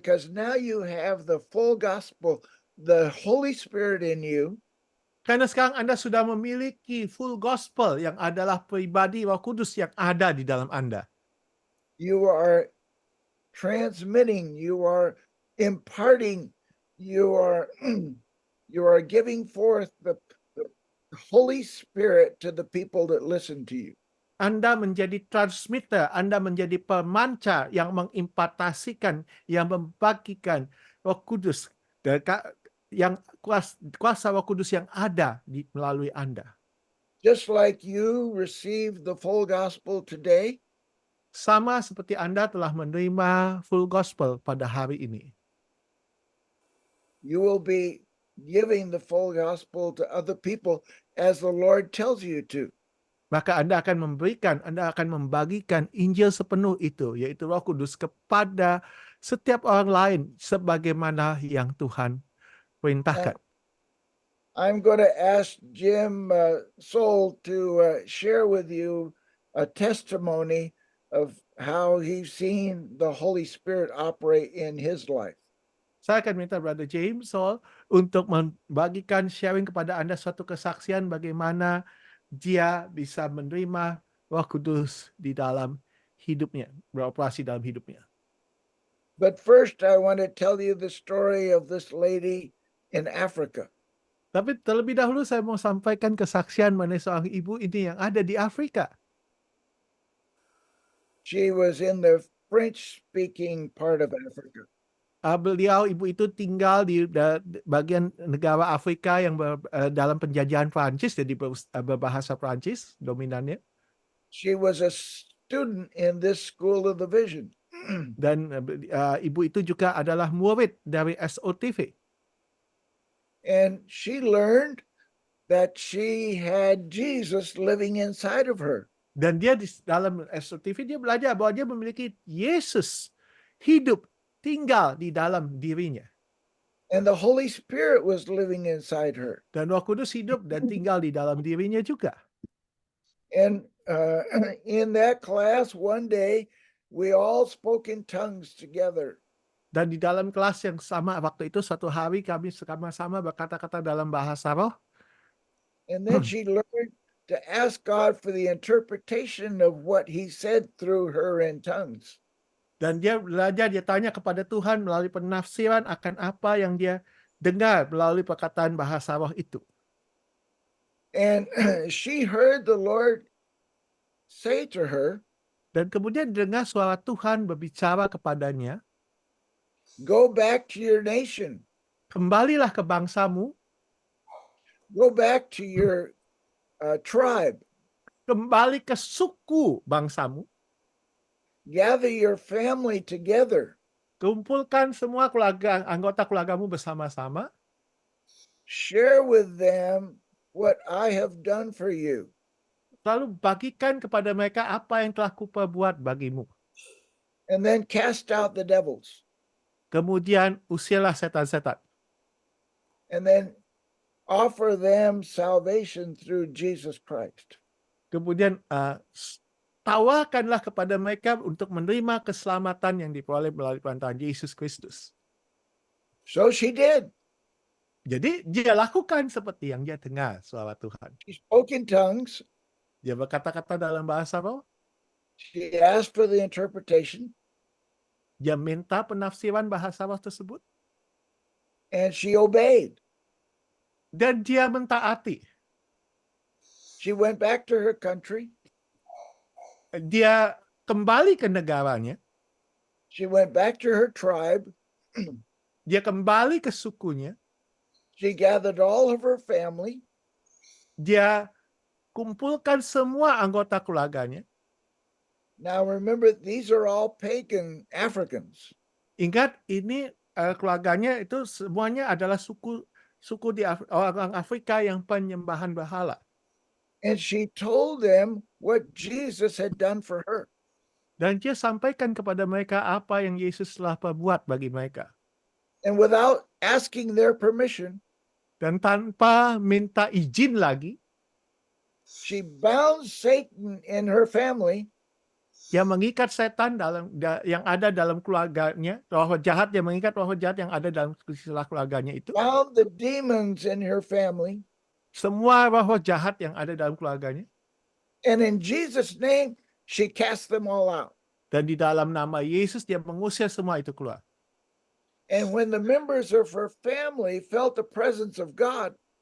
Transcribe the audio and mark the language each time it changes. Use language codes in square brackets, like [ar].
[en] now you have the full gospel, the Holy Spirit in you. [id] Karena sekarang Anda sudah memiliki full gospel yang adalah pribadi Roh Kudus yang ada di dalam Anda. [en] You are transmitting, you are imparting, you are giving forth the Holy Spirit to the people that listen to you. [id] Anda menjadi transmitter, Anda menjadi pemancar yang mengimpartasikan, yang membagikan Roh Kudus, yang kuasa Roh Kudus yang ada melalui Anda. [en] Just like you received the full gospel today, [id] Sama seperti Anda telah menerima full gospel pada hari ini. [en] you will be giving the full gospel to other people as the Lord tells you to. [id] maka Anda akan membagikan Injil sepenuh itu, yaitu Roh Kudus, kepada setiap orang lain sebagaimana yang Tuhan perintahkan. [en] I'm going to ask Jim Soul to share with you a testimony of how he's seen the Holy Spirit operate in his life. [id] Saya akan minta Brother James Soul untuk membagikan sharing kepada Anda suatu kesaksian bagaimana dia bisa menerima Roh Kudus di dalam hidupnya, beroperasi dalam hidupnya. [en] But first, I want to tell you the story of this lady in Africa. [id] Tapi terlebih dahulu saya mau sampaikan kesaksian mengenai seorang ibu ini yang ada di Afrika. [en] She was in the French-speaking part of Africa. [id] Ibu itu tinggal di bagian negara Afrika yang dalam penjajahan Prancis, jadi berbahasa Prancis dominannya. [en] She was a student in this school of the vision. [id] Dan ibu itu juga adalah murid dari SOTV. [en] And she learned that she had Jesus living inside of her. [id] Dan dia di dalam SOTV dia belajar bahwa dia memiliki Yesus hidup, tinggal di dalam dirinya. [en] And the Holy Spirit was living inside her. [id] Dan Roh Kudus hidup dan tinggal di dalam dirinya juga. [en] And in that class, one day, we all spoke in tongues together. [id] Dan di dalam kelas yang sama waktu itu, suatu hari kami sama-sama berkata-kata dalam bahasa roh. [en] And then she learned to ask God for the interpretation of what he said through her in tongues. [id] Dan dia belajar, dia tanya kepada Tuhan melalui penafsiran akan apa yang dia dengar melalui perkataan bahasa roh itu. [en] And she heard the Lord say to her, [id] Dan kemudian dengar suara Tuhan berbicara kepadanya, [en] go back to your nation, [id] kembalilah ke bangsamu, [en] go back to your tribe, [id] kembali ke suku bangsamu, [en] gather your family together, [id] kumpulkan semua anggota keluargamu bersama-sama, [en] share with them what I have done for you. [id] lalu bagikan kepada mereka apa yang telah kuperbuat bagimu. [en] And then cast out the devils. [id] Kemudian usirlah setan-setan. [en] And then offer them salvation through Jesus Christ. [id] Kemudian tawarkanlah kepada mereka untuk menerima keselamatan yang diperoleh melalui perantaraan Yesus Kristus. [en] So she did. [id] Jadi dia lakukan seperti yang dia dengar suara Tuhan. [en] She spoke in tongues. [id] Dia berkata-kata dalam bahasa roh. [en] She asked for the interpretation. [id] Dia minta penafsiran bahasa roh tersebut. [en] And she obeyed. [id] Dan dia mentaati. [en] She went back to her country. [id] Dia kembali ke negaranya. [en] She went back to her tribe. [id] Dia kembali ke sukunya. [en] She gathered all of her family. [id] Dia kumpulkan semua anggota keluarganya. [en] Now remember, these are all pagan Africans. [id] Ingat, ini keluarganya itu semuanya adalah suku di orang Afrika yang penyembahan berhala. [en] And she told them what Jesus had done for her. [id] Dan dia sampaikan kepada mereka apa yang Yesus telah perbuat bagi mereka. [en] And without asking their permission, [id] Dan tanpa minta izin lagi, [en] she bound Satan in her family. [id] dia mengikat setan yang ada dalam keluarganya, roh jahat, dia mengikat roh jahat yang ada dalam keluarganya itu. [en] Bound the demons in her family. [id] Semua roh jahat yang ada dalam keluarganya. [en] And in Jesus' name, she cast them all out. [id] Dan di dalam nama Yesus dia mengusir semua itu keluar. [en] And when the members of her family felt the presence of God,